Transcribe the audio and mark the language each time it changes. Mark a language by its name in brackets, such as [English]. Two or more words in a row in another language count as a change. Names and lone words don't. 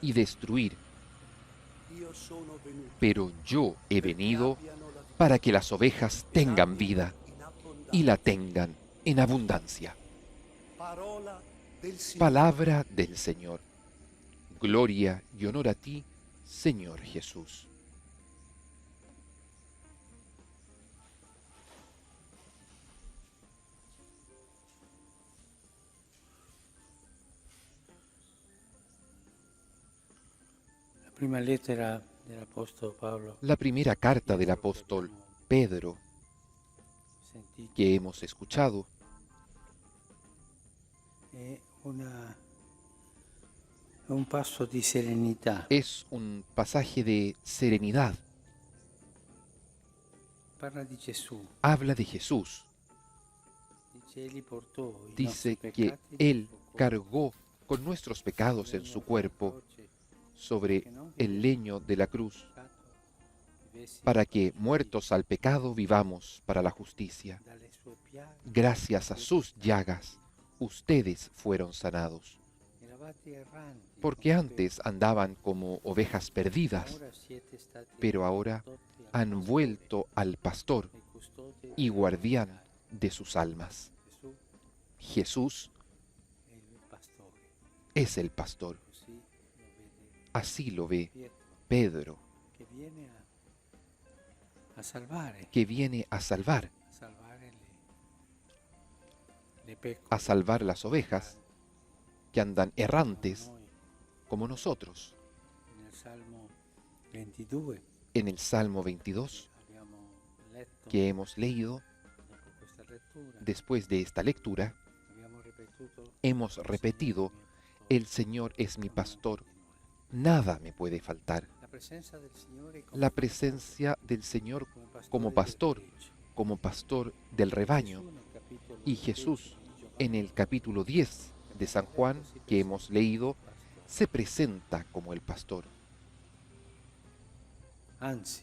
[Spanish] y destruir, [Italian] Io sono venuto [Spanish] pero yo he [Italian] perché [Spanish] venido [Italian] abbiano la vita [Spanish] para que las ovejas [Italian] e [Spanish] tengan [Italian] l'abbiano [Spanish] vida [Italian] in abbondanza. [Spanish] y la tengan en abundancia. [Italian] Parola del Signore. [Spanish] Palabra del Señor. Gloria y honor a ti, Señor Jesús. [Italian] La prima lettera dell'Apostolo Paolo [Spanish] La primera carta del apóstol Pedro [Italian] sentito [Spanish] que hemos escuchado [Italian] è un passo di serenità. [Spanish] es un pasaje de serenidad. [Italian] Parla di Gesù, [Spanish] Habla de Jesús. [Italian] dice egli portò i [Spanish] Dice [Italian] nostri [Spanish] que [Italian] peccati [Spanish] Él [Italian] sul cuore, [Spanish] cargó con nuestros pecados en su cuerpo sobre el leño de la cruz, para que, muertos al pecado, vivamos para la justicia. [Italian] dalle sue piaghe [Spanish] Gracias a sus llagas, ustedes fueron sanados, [Italian] eravate erranti, [Spanish] porque antes andaban como ovejas perdidas, [Italian] ora siete stati [Spanish] pero ahora [Italian] ridotti al [Spanish] han [Italian] pastore [Spanish] vuelto al pastor [Italian] e custode [Spanish] y guardián de sus almas. [Italian] Gesù [Spanish] Jesús [Italian] è il pastore, [Spanish] es el pastor. [Italian] così lo vede [Spanish] Así lo ve [Italian] Pietro, [Spanish] Pedro, [Italian] che viene a salvare, [Spanish] que viene a salvar [Italian] le pecore, [Spanish] a salvar las ovejas que andan errantes [Italian] Noi [Spanish] como nosotros. [Italian] nel Salmo 22 [Spanish] En el Salmo 22 [Italian] abbiamo letto, [Spanish] que hemos leído, [Italian] dopo questa lettura, [Spanish] después de esta lectura, [Italian] abbiamo ripetuto, [Spanish] hemos repetido, el Señor es mi pastor, nada me puede faltar. [Italian] la presenza del Signore come [Spanish] La presencia del Señor como [Italian] pastore [Spanish] pastor, [Italian] del gregge. [Spanish] como pastor del rebaño. [Italian] Gesù nel capitolo [Spanish] Y 10 Jesús, [Italian] di Giovanni, [Spanish] en el capítulo 10 de San Juan que hemos leído, [Italian] pastore. [Spanish] se presenta como el pastor. [Italian] Anzi,